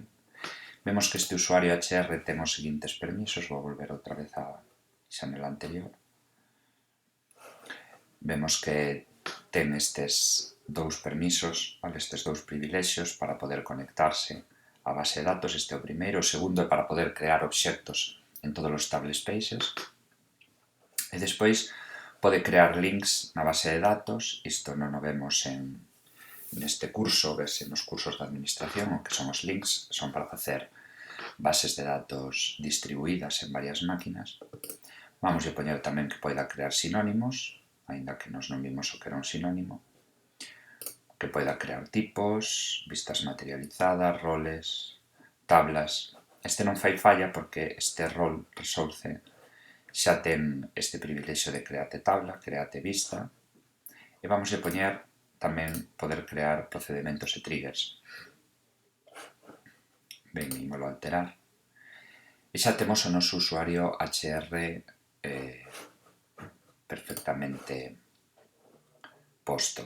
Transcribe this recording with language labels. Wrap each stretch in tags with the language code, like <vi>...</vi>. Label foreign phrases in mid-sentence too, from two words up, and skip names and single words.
<gl>Vemos que este usuario HR ten os seguintes permisos, vou volver outra vez a xanela anterior. Vemos que ten estes dous permisos, vale? Estes dous privilexios para poder conectarse a base de datos. Este é o primeiro. O segundo é para poder crear obxectos en todos os</gl> <en>table spaces.</en> <gl>E despois pode crear links na base de datos. Isto non o vemos neste curso, vese nos cursos de administración, o que son os links, son para facer bases de datos distribuídas en varias máquinas. Vamos a poñer tamén que poida crear sinónimos, aínda que nos non vimos o que era un sinónimo, que poida crear tipos, vistas materializadas, roles, tablas. Este non fai falla porque este rol resolve xa ten este privilexio de create tabla, create vista, e vamos a poñer tamén poder crear procedementos e triggers. Ben, ímolo alterar. E xa temos o noso usuario HR perfectamente posto.</gl>